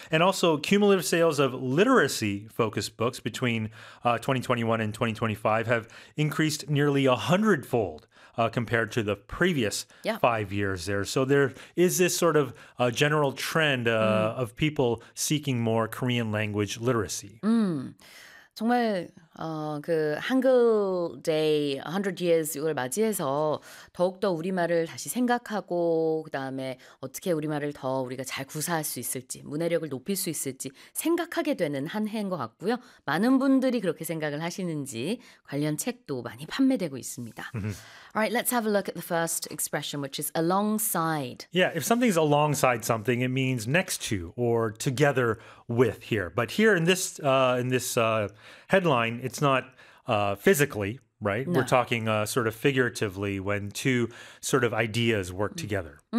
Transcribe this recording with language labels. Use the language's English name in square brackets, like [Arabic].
[English] And also cumulative sales of literacy-focused books between 2021 and 2025 have increased nearly a hundredfold compared to the previous Yeah. 5 years there. So there is this sort of general trend of people seeking more Korean language literacy. [Korean] 정말 한글 데이 100 years를 맞이해서 더욱더 우리말을 다시 생각하고 그다음에 어떻게 우리말을 더 우리가 잘 구사할 수 있을지, 문해력을 높일 수 있을지 생각하게 되는 한 해인 것 같고요. 많은 분들이 그렇게 생각을 하시는지 관련 책도 많이 판매되고 있습니다. [English] All right, let's have a look at the first expression, which is alongside. Yeah, if something's alongside something, it means next to or together with here. But here in this headline, it's not physically, right? We're talking sort of figuratively when two sort of ideas work together.